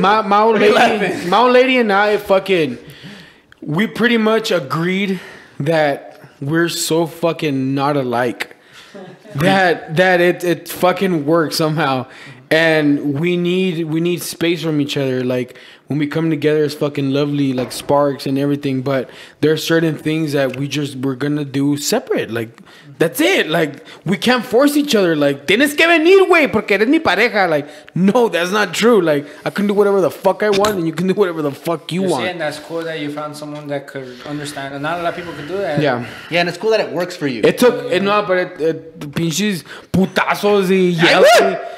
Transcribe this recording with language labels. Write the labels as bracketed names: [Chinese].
[English] my old lady and I fucking we pretty much agreed that we're so fucking not alike that it fucking works somehow, and we need space from each other. Like when we come together, it's fucking lovely, like sparks and everything. But there are certain things that we're gonna do separate. Like that's it. Like we can't force each other. Like [Spanish] tienes que venir, güey, porque eres mi pareja. [English] Like no, that's not true. Like I can do whatever the fuck I want, and you can do whatever the fuck you You're want. saying that's cool that you found someone that could understand, and not a lot of people could do that. Yeah. Yeah, and it's cool that it works for you. It took, no, but [Spanish] pinches putazos y [English] yelling.